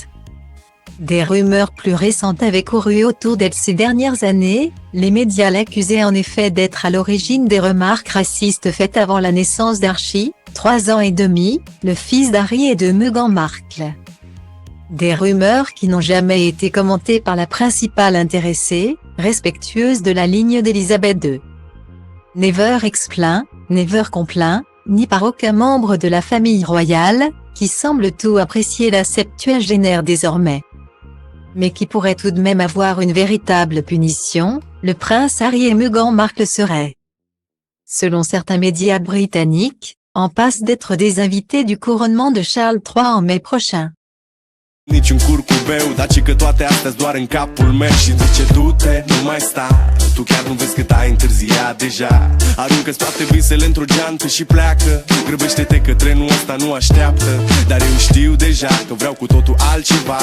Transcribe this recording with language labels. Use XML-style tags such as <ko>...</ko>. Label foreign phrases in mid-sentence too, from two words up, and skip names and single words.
<fr>Des rumeurs plus récentes avaient couru autour d'elle ces dernières années, les médias l'accusaient en effet d'être à l'origine des remarques racistes faites avant la naissance d'Archie, 3 ans et demi, le fils d'Harry et de Meghan Markle. Des rumeurs qui n'ont jamais été commentées par la principale intéressée, respectueuse de la ligne d'Élisabeth II.</fr> <en>Never explain, never complain,</en> <fr>ni par aucun membre de la famille royale, qui semble tout apprécier la septuagénaire désormais. Mais qui pourrait tout de même avoir une véritable punition, le prince Harry et Meghan Markle seraient, selon certains médias britanniques, en passe d'être des invités du couronnement de Charles III en mai prochain.</fr> <ro>Niciun curcubeu, dar ci că toate astea doar în capul meu și zice du-te, nu mai sta. Tu chiar nu vezi cât ai întârziat deja. Aruncă-ți toate visele într-o geantă și pleacă. Grăbește-te că trenul ăsta nu așteaptă. Dar eu știu deja că vreau cu totul altceva.</ro>